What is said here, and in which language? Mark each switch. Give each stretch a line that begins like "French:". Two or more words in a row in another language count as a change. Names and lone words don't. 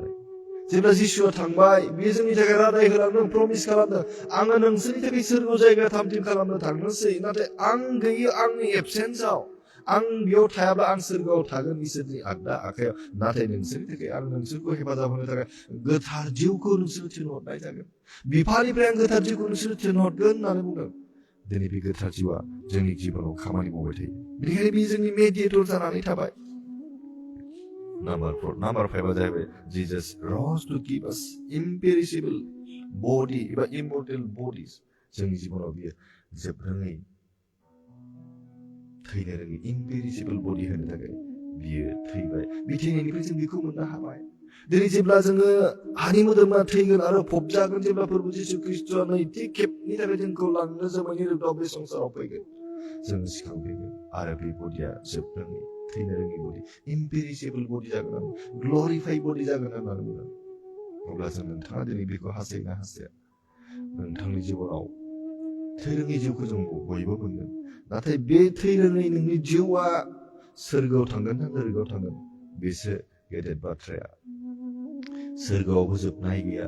Bodo: नालाय जेब्ला जिसुआ थांबाय बियो जोंनि थाखाय रादाय होलांदों प्रमिस खालामदों आङो नोंसोरनि थाखाय सोरगो जायगा थामथिम खालामनो थांनोसै नाथाय आं गैयै आंनि एबसेन्सआव आं बेयाव थायाब्ला आं सोरगोआव थागोन इसोरनि आगदा आखायाव नाथाय नोंसोरनि थाखाय आं नोंसोरखौ हेफाजाब होनो थाखाय गोथार जिउखौ नोंसोर थिनहरनाय जागोन बिफानिफ्राय आं गोथार जिउखौ नोंसोर थिनहरगोन होननानै बुंदों दिनै बे गोथार जिउआ जोंनि जिबनाव खामानि मावबाय थायो बेनिखायनो बे जोंनि मेडिएटर जानानै थाबाय Number 5 जाहैबाय
English: Jesus rose to give us imperishable body
Bodo: एबा
English: immortal bodies
Bodo: जोंनि जिबनाव बियो जोबरोङै थैनो रोङि
English: imperishable body
Bodo: होनो थाखाय बियो थैबाय बे थैनायनिफ्राय जों बेखौ मोननो हाबाय दिनै जेब्ला जोङो हानि मोदोमा थैगोन आरो फबजागोन जेब्ला प्रभु जिसु ख्रिस्टआ नैथि खेबनि थाखाय जोंखौ लांनो जोमैनि रोदाव बे संसाराव फैगोन जों सिखांफैगोन आरो बे बडिया जोबरोङै थैनो रोङि
English: body imperishable body
Bodo: जागोन
English: glorified body
Bodo: जागोन होननानै बुंदों अब्ला जों नोंथाङा दिनै बेखौ हास्थायना हास्थाया नोंथांनि जिबनाव थैरोङै जिउखौ जों बयबो मोनगोन नाथाय बे थैरोङै नोंनि जिउआ सोरगोआव थांगोन ना नोरगोआव थांगोन बेसो गेदेर बाथ्राया सोरगोआवबो जोबनाय गैया